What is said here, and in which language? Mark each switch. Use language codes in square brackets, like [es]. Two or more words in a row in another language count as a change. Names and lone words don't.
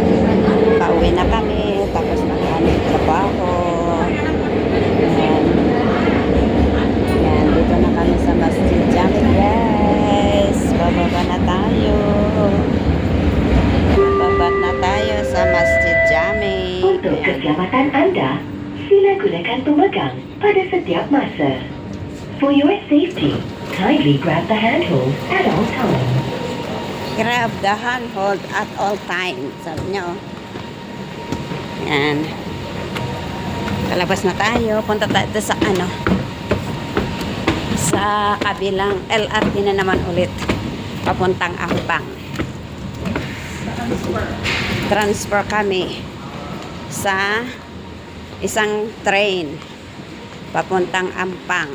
[tl] Pauwi na kami. Tapos nakahanap trabaho. Dito na kami sa Masjid Jamek guys. Bababa na tayo. Bababa na tayo sa Masjid Jamek. [ms] Untuk keselamatan Anda, sila gunakan pemegang pada setiap masa. [en] For your safety, kindly grab the handhold at all times. Grab the handhold at all times. [tl] Sabi niyo. Yan. Kalabas na tayo. Punta tayo sa sa kabilang LRT na naman ulit papuntang Ampang. Transfer kami sa isang train papuntang Ampang.